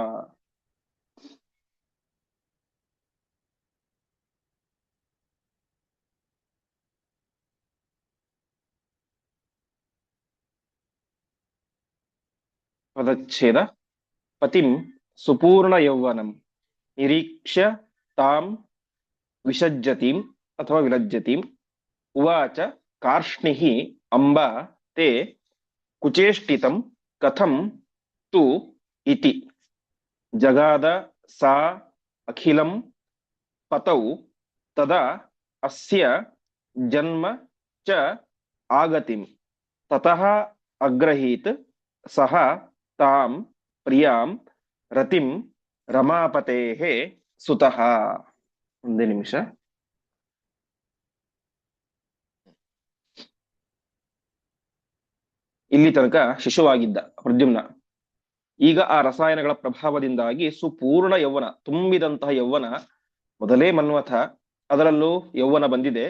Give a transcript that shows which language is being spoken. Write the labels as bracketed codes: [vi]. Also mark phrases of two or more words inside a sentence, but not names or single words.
[kn] ಪದಚ್ಛೇದ. [sa] ಪತಿಂ ಸುಪೂರ್ಣ ಯೌವನಂ ನಿರೀಕ್ಷ್ಯ ತಾಂ ವಿಸಜ್ಜತಿಂ ಅಥವಾ ವಿಲಜ್ಜತಿಂ ಉವಾಚ ಕಾರ್ಷ್ಣಿಃ ಅಂಬ ತೇ ಕುಚೇಷ್ಟಿತಂ ಕಥಂ ತು ಇತಿ. ಜಗಾದ ಸಾ ಅಖಿಲಂ ಪತೌ ತದಾ ಅಸ್ಯ ಜನ್ಮ ಚ ಆಗತಿಂ ತತಃ ಅಗ್ರಹೀತ್ ಸಹ ತಾಂ ಪ್ರಿಯಾಂ ರತಿಂ ರಮಾಪತೇಃ ಸುತಃ. [kn] ಒಂದೇ ನಿಮಿಷ. ಇಲ್ಲಿ ತನಕ ಶಿಶುವಾಗಿದ್ದ ಪ್ರದ್ಯುಮ್ನ ಈಗ ಆ ರಸಾಯನಗಳ ಪ್ರಭಾವದಿಂದಾಗಿ ಸುಪೂರ್ಣ ಯೌವನ, ತುಂಬಿದಂತಹ ಯೌವನ, ಮೊದಲೇ ಮನ್ಮಥ, ಅದರಲ್ಲೂ ಯೌವನ ಬಂದಿದೆ.